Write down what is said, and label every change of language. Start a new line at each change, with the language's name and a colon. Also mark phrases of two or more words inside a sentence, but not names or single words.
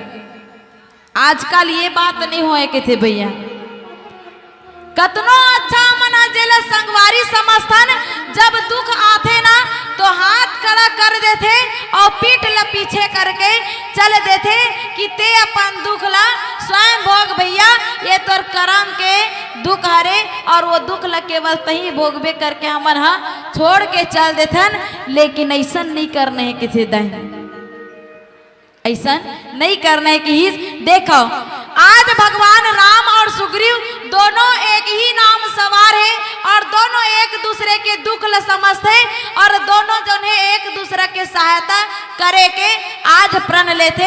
Chhattisgarhi: आजकल ये बात नहीं होए के थे भैया, कतनो अच्छा मना जेला संगवारी समझथन, जब दुख आते ना तो हाथ खड़ा कर देते और पीठ ला पीछे करके चल देते कि ते अपन दुख ला स्वयं भोग भैया, ये तोर कर्म के दुख हरे और वो दुख ला केवल तही भोगबे करके हमन हा छोड़ के चल देथन। लेकिन ऐसा नहीं करने है किसी दाई, ऐसा नहीं करना है कि देखो आज भगवान राम और सुग्रीव दोनों एक ही नाम सवार है और दोनों एक दूसरे के दुख ल समझते और दोनों जो है एक दूसरे के सहायता करे के आज प्रण लेते।